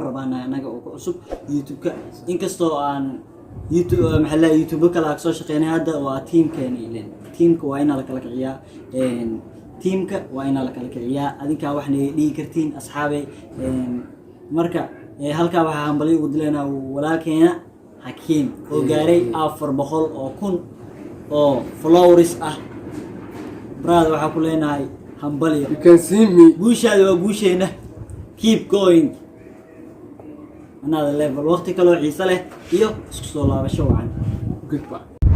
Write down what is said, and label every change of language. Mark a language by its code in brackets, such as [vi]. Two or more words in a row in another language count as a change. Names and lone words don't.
[so] rabaan anaga oo ku cusub youtube-ka inkastoo aan youtube maxaa youtube kala soo shaqeynay hadda waa teamkeena ileen teamka waa in la kala kiciyaa teamka waa in la kala kiciyaa adinka waxna dhigi kartiin asxaabi marka halka waxa hambali ugu dileena walaalkeena Hakim oo gaaray 400 oo kun oo followers ah brother waxa ku leenahay hambali [en] you can see me [so] guushaada waa guusheena [en] keep going another level [so] waqti kale oo xiiso leh iyo isku soo laabasho wacan [en] goodbye